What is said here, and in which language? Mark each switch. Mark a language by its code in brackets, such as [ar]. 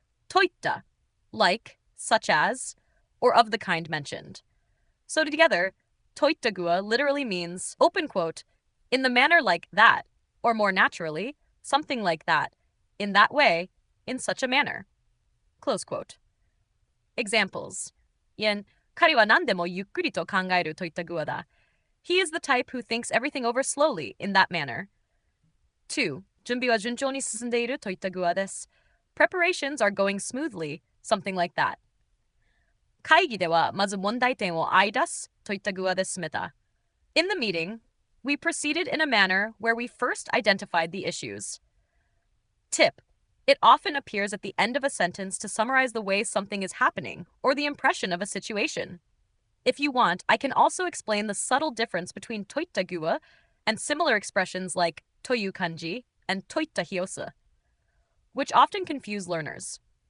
[en] Toita, like, such as, or of the kind mentioned. So together, toitagua literally means, open quote, in the manner like that, or more naturally, something like that, in that way, in such a manner. Close quote. Examples. 1. [ja] 彼は何でもゆっくりと考えるといった具合だ. [en] He is the type who thinks everything over slowly in that manner. 2. [ja] 準備は順調に進んでいるといった具合です. [en] Preparations are going smoothly, something like that. [ja] 会議ではまず問題点を洗い出すといった具合で進めた. [en] In the meeting, we proceeded in a manner where we first identified the issues. Tip. It often appears at the end of a sentence to summarize the way something is happening or the impression of a situation. If you want, I can also explain the subtle difference between toitagua and similar expressions like toyu kanji and toita hyosu, which often confuse learners.